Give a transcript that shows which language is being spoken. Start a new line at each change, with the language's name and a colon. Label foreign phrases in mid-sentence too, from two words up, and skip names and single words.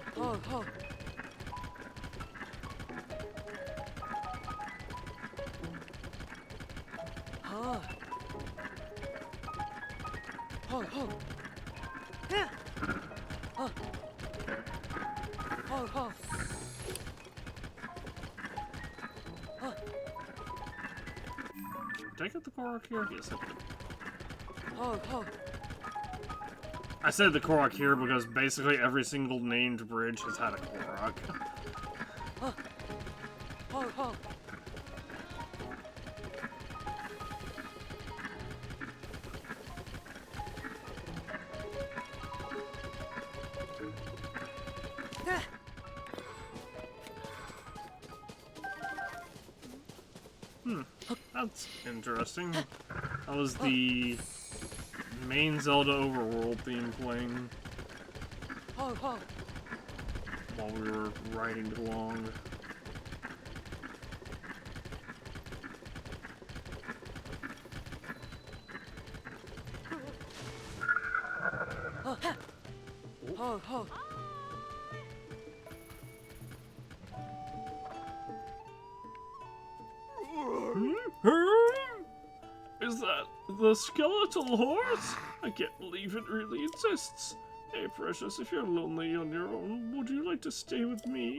English: ho, ho. Ha. Ho, ho. Yeah. Ho. Ho, ho. Ho, Did I get the Korok here? Yes, I did. ho, ho. I said the Korok here because basically every single named bridge has had a Korok. Ho, ho, ho. Yeah. That's interesting. That was the main Zelda overworld theme playing Ho, ho. while we were riding along. Ho, ha. Ho, ho. Is that the skeletal horse? I can't believe it really exists. Hey, Precious, if you're lonely on your own, would you like to stay with me?